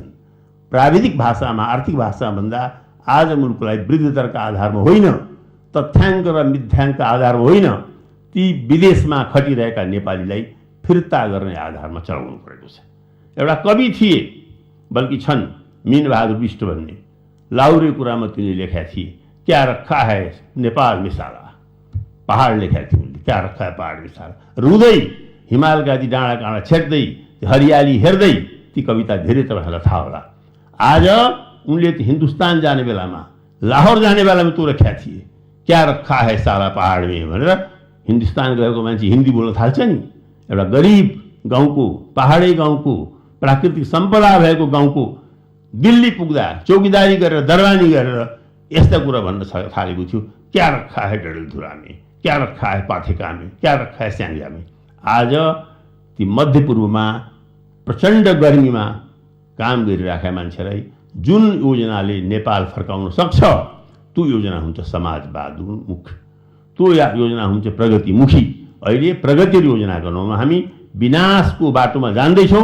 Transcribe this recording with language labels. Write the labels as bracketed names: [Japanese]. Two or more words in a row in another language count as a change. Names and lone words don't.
[Nepali] प्राविधिक भाषामा, आर्थिक भाषामा भन्दा आज मुलुकलाई वृद्धि दरका आधारमा होइन, तथ्याङ्क र मिथ्याङ्कका आधारमा होइन, ती विदेशमा खटिरहेका नेपालीलाई फिर्ता गर्ने आधारमा चलाउनु परेको छ। एउटा कवि थिए, बल्कि छन्, मीनबहादुर बिष्ट भन्ने। लाउरे कुरामा तिनले लेखेका थिए, [Hindi] क्या रखा है नेपाल मिसाला। [Nepali] पहाड लेखेका थिए उनले, [Hindi] क्या रखा है पहाड मिसाला। [Nepali] रुँदै हिमालका ती डाँडा काँडा छेक्दै, हरियाली हेर्दै, ती कविता धेरै तपाईँहरूलाई थाहा होला। आज उनले हिन्दुस्तान जाने बेलामा, लाहौर जाने बेलामा त्यो लेखेका थिए, [Hindi] क्या रखा है साला पहाड में भनेर। [Nepali] हिन्दुस्तान गएको मान्छे हिन्दी बोल्न थाल्छ नि। एउटा गरिब गाउँको, पहाडै गाउँको, प्राकृतिक सम्पदा भएको गाउँको दिल्ली पुग्दा चौकीदारी गरेर दरबानी गरेर यस्ता कुरा भन्न थालेको थियो। [Hindi] क्या रखा है डडेलधुरा में, क्या रखा है पाथेका में, क्या रखा है स्याङ्जा में। [Nepali] आज ती मध्यपूर्वमा प्रचण्ड गर्मीमा काम गरिरहेका मान्छेलाई जुन योजनाले नेपाल फर्काउन सक्छ त्यो योजना हुन्छ समाजवादमुख, त्यो योजना हुन्छ प्रगतिमुखी। अहिले प्रगति योजनाको नाउँमा हामी विनाशको बाटोमा जाँदैछौँ।